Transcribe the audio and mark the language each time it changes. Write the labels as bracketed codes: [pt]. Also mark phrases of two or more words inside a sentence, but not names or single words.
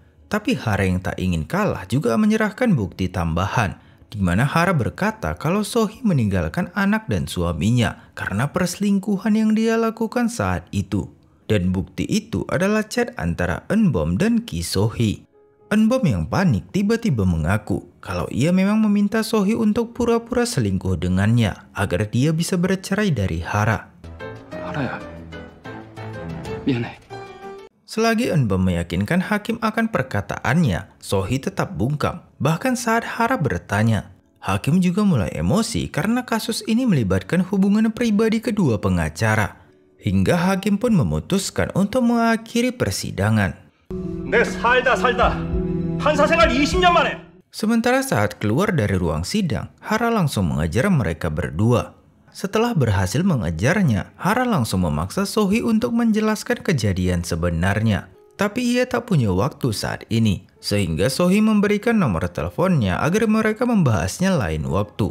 [id] Tapi Hara yang tak ingin kalah juga menyerahkan bukti tambahan, di mana Hara berkata kalau Sohee meninggalkan anak dan suaminya karena perselingkuhan yang dia lakukan saat itu. Dan bukti itu adalah chat antara Eunbom dan Ki So-hee. Eunbom yang panik tiba-tiba mengaku kalau ia memang meminta So-hee untuk pura-pura selingkuh dengannya agar dia bisa bercerai dari Hara. [ko] 하라야, 미안해. [id] Selagi Eunbom meyakinkan hakim akan perkataannya, So-hee tetap bungkam. Bahkan saat Hara bertanya, hakim juga mulai emosi karena kasus ini melibatkan hubungan pribadi kedua pengacara. Hingga hakim pun memutuskan untuk mengakhiri persidangan. [ko] 내 살다 판사 생활 20년 만에. [id] Sementara saat keluar dari ruang sidang, Hara langsung mengejar mereka berdua. Setelah berhasil mengejarnya, Hara langsung memaksa So-hee untuk menjelaskan kejadian sebenarnya. Tapi ia tak punya waktu saat ini, sehingga So-hee memberikan nomor teleponnya agar mereka membahasnya lain waktu.